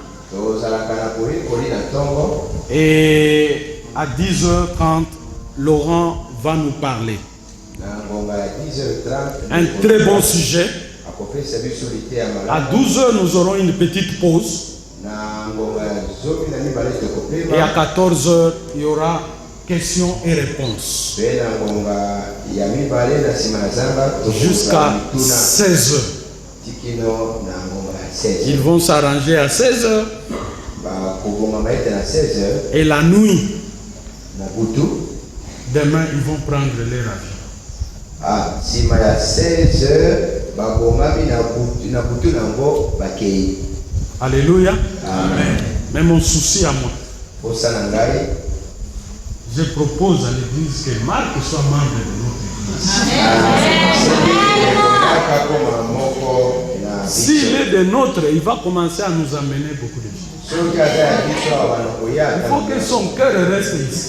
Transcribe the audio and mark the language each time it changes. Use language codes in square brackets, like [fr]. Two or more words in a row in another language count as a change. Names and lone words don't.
[fr] Et à 10h30, Laurent va nous parler. Un très bon sujet. À 12h, nous aurons une petite pause. Et à 14h, il y aura questions et réponses. [ln] Pe na ngonga ya mibale na nsima na zamba [fr] Jusqu'à 16 heures. [ln] tikino na ngonga ya 16 [fr] Ils vont s'arranger à 16 heures. [ln] bakobonga maete na 16 heures [fr] Et la nuit, [ln] na butu. [fr] demain, ils vont prendre leur avion. [ln] Nsima ya 16 heures babongami na butu nango bakei. [fr] Alléluia. Amen. Mais mon souci à moi, [ln] Posa na ngai [fr] je propose à l'église que Marc soit membre de notre église. S'il est de notre, il va commencer à nous amener beaucoup de choses. Il faut que son cœur reste ici.